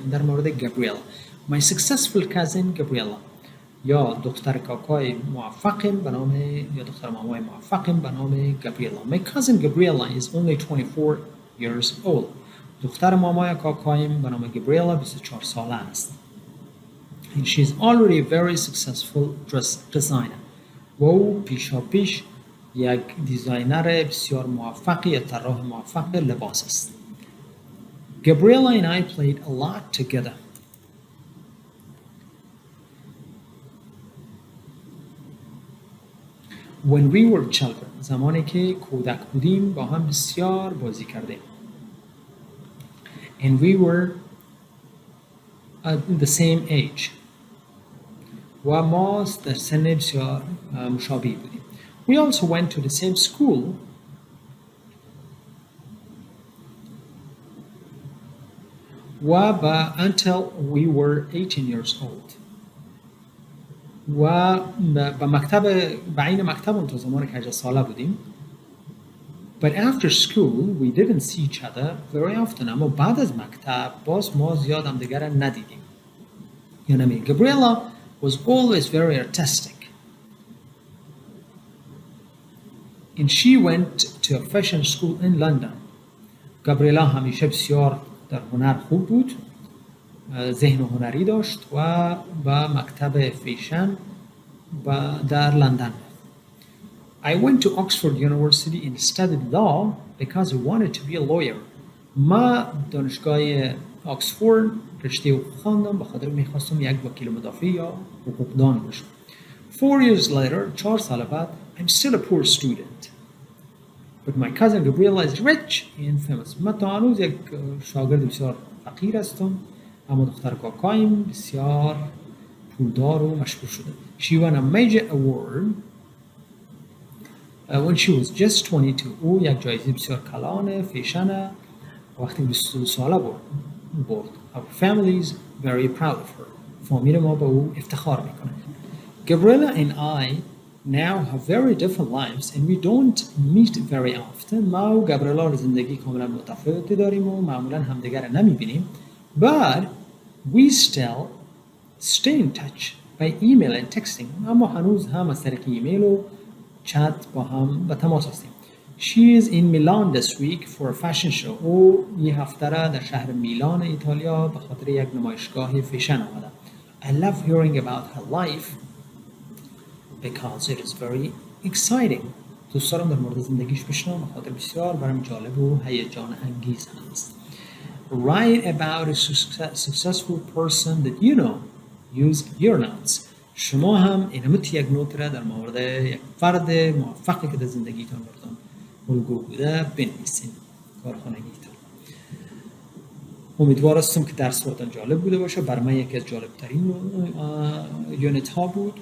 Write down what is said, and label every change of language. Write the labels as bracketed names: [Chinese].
[Persian] در مورد Gabriella. [English] My successful cousin Gabriella. [Persian] یا دختر کاکای موفقم به نام یا دختر مامای موفقم به نام Gabriella. [English] My cousin Gabriella is only 24 years old. [Persian] دختر مامای کاکایم به نام Gabriella 24 ساله است. [English] And she is already a very successful designer. [Persian] و او پیشاپیش یک دیزاینر بسیار موفق یا طراح موفق لباس است. [English] Gabriella and I played a lot together. When we were children. [Persian] زمانی که کودک بودیم با هم بسیار بازی کردیم. [English] And we were at the same age. [Persian] و ما در سن بسیار مشابه بودیم. [English] We also went to the same school. until we were 18 years old. [Persian] و به عین مکتب تا زمان که 18 ساله بودیم. [English] But after school we didn't see each other very often. [Persian] اما بعد از مکتب باز ما زیاد هم دیگر ندیدیم. [English] یعنی Gabriella was always very artistic. And she went to a fashion school in London. [Persian] Gabriella همیشه بسیار در هنر خوب بود. ذهن هنری داشت و به مکتب فیشن و در لندن. [English] I went to Oxford University and studied law because I wanted to be a lawyer. [Persian] ما دانشگاه آکسفورد رشته حقوق خواندم به خاطر میخواستم یک وکیل مدافع یا حقوقدان باشم. [English] 4 years later, [Persian] 4 سال بعد, [English] I'm still a poor student. But my cousin Gabriella is rich and famous. [Persian] من تا هنوز یک شاگرد بسیار فقیر هستم. اما دختر کاکایم بسیار پولدار و مشهور شده. [English] She won a major award when she was just 22. [Persian] او یک جایزه بسیار کلان فیشن وقتی 22 ساله برد. [English] Our family is very proud of her. [Persian] فامیل ما به او افتخار میکنه. [English] Gabriella and I now have very different lives and we don't meet very often. [Persian] ما و گابریلا زندگی کاملا متفاوتی داریم و معمولا همدیگر نمیبینیم. [English] But we still stay in touch by email and texting. [Persian] اما هنوز هم از طریق ایمیل و چت با هم به تماس هستیم. [English] She is in Milan this week for a fashion show. [Persian] او این هفته را در شهر میلان ایتالیا به خاطر یک نمایشگاه فیشن آمده. [English] I love hearing about her life because it is very exciting. [Persian] دوست دارم در مورد زندگیش بشنوم، بخاطر بسیار برام جالب و هیجان انگیز هست. [English] Write about a successful person that you know. Use your notes. [Persian] شما هم اینمت یک نوت را در مورد یک فرد موفقی که در زندگیتان بردم الگو بوده بنویسین کارخانگیتان. امیدوار هستم که درس براتون جالب بوده باشه. برای من یکی از جالب ترین یونت ها بود.